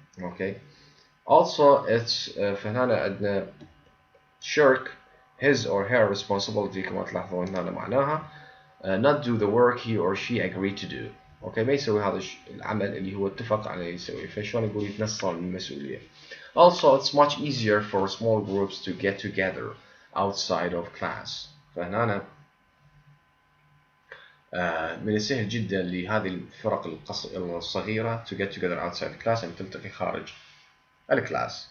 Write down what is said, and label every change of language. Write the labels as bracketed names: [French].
[English] okay also it's [Arabic] فهنا عندنا [English] shirk his or her responsibility [Arabic] كما تلاحظون هنا معناها [English] not do the work he or she agreed to do. [Arabic] اوكي ما يسوي هذا العمل اللي هو اتفق عليه يسويه فشلون يقول يتنصل من المسؤولية. [English] also it's much easier for small groups to get together outside of class [Arabic] فهنا من السهل جدا لهذه الفرق الصغيرة [English] to get together outside the class [Arabic] أن تلتقي خارج الكلاس.